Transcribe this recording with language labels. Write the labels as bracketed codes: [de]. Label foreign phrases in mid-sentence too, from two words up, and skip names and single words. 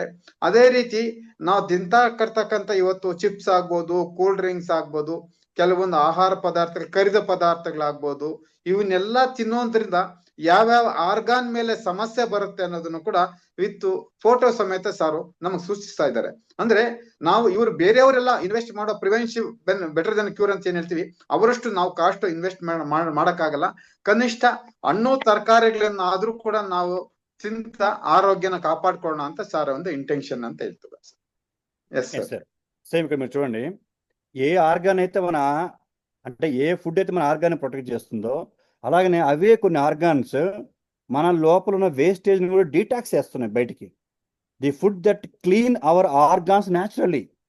[kn] ಅದೇ ರೀತಿ ನಾವು ತಿಂತಕ್ಕಂತ ಇವತ್ತು ಚಿಪ್ಸ್ ಆಗ್ಬೋದು, [en] cool drinks [kn] ಆಗ್ಬೋದು, ಕೆಲವೊಂದು ಆಹಾರ ಪದಾರ್ಥಗಳು, ಕರಿದ ಪದಾರ್ಥಗಳಾಗ್ಬೋದು, ಇವನ್ನೆಲ್ಲ ತಿನ್ನೋದ್ರಿಂದ ಯಾವ್ಯಾವ ಆರ್ಗಾನ್ ಮೇಲೆ ಸಮಸ್ಯೆ ಬರುತ್ತೆ ಅನ್ನೋದನ್ನು ಕೂಡ [en] with photo [kn] ಸಮೇತ ಸಾರು ನಮಗ್ ಸೂಚಿಸ್ತಾ ಇದ್ದಾರೆ. ಅಂದ್ರೆ ನಾವು ಇವ್ರು ಬೇರೆಯವರೆಲ್ಲ ಇನ್ವೆಸ್ಟ್ ಮಾಡೋ [en] prevention better than cure [kn] ಅಂತ ಏನ್ ಹೇಳ್ತೀವಿ, ಅವರಷ್ಟು ನಾವು [en] cost invest [kn] ಮಾಡಕ್ಕಾಗಲ್ಲ. ಕನಿಷ್ಠ ಹಣ್ಣು ತರಕಾರಿಗಳನ್ನ ಆದ್ರೂ ಕೂಡ ನಾವು [te] తింత ఆరోగ్యాన్ని కాపాడుకోవడం అంత సార్ [kn] ಒಂದು ఇంటెన్షన్ ಅಂತ ಹೇಳ್ತಾರೆ. [en] yes sir. [te] సేమ్ ఇక్కడ మీరు చూడండి, ఏ ఆర్గాన్ అయితే మన, అంటే ఏ ఫుడ్ అయితే మన ఆర్గాన్ని ప్రొటెక్ట్ చేస్తుందో, అలాగనే అవే కొన్ని ఆర్గాన్స్ మన లోపల ఉన్న వేస్టేజ్ని కూడా డీటాక్స్ చేస్తున్నాయి బయటికి. [en] the food that clean our organs naturally.